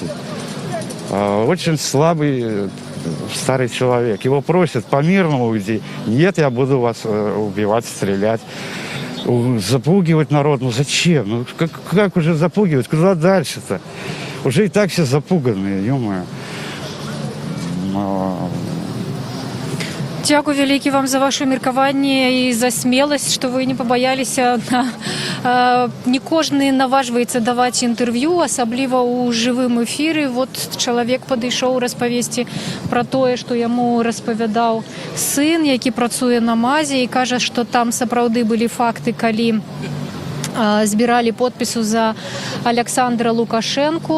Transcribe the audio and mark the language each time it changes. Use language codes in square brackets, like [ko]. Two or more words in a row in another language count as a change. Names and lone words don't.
[ru] Очень слабый старый человек. Его просят по-мирному уйти. Нет, я буду вас убивать, стрелять. Запугивать народ. Ну зачем? Ну как уже запугивать? Куда дальше-то? Уже и так все запуганные, ё-моё. [be] Дякую вялікі вам за ваше меркаванне і за смеласць, што вы не пабаяліся. Не кожны наважваецца даваць інтэрв'ю, асабліва ў жывым эфіры. Вот чалавек падышоў распавесці пра тое, што яму распавядаў сын, які працуе на МАЗе, і кажа, што там сапраўды былі факты, калі збіралі подпісу за Александра Лукашэнку.